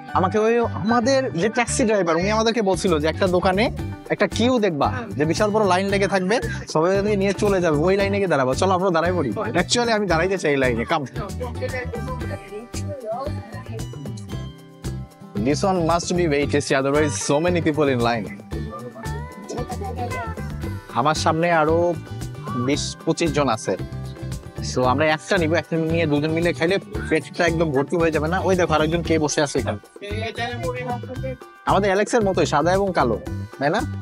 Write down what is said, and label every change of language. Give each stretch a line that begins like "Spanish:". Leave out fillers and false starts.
Bangla: আমাকে ওই আমাদের যে ট্যাক্সি ড্রাইভার উনি আমাদেরকে বলছিল যে একটা দোকানে একটা কিউ দেখবা, যে বিশাল বড় লাইন লেগে থাকবে, সবাই নিয়ে চলে যাবে, ওই লাইনে গিয়ে দাঁড়াবো। চলো আমরা দাঁড়াই পড়ি। অ্যাকচুয়ালি আমি দাঁড়াইতে চাই এই লাইনে, কাম।
English: This one must be very tasty, otherwise so many people in line.
Bangla: আমার সামনে আরো 20-25 জন আছে, সো আমরা একটা নিব, একটা নিয়ে দুজন মিলে খাইলে পেটটা একদম ভর্তি হয়ে যাবে না? ওই দেখো আরেকজন কে বসে আছে এখানে, আমাদের অ্যালেক্সের মতোই সাদা এবং কালো, তাই না?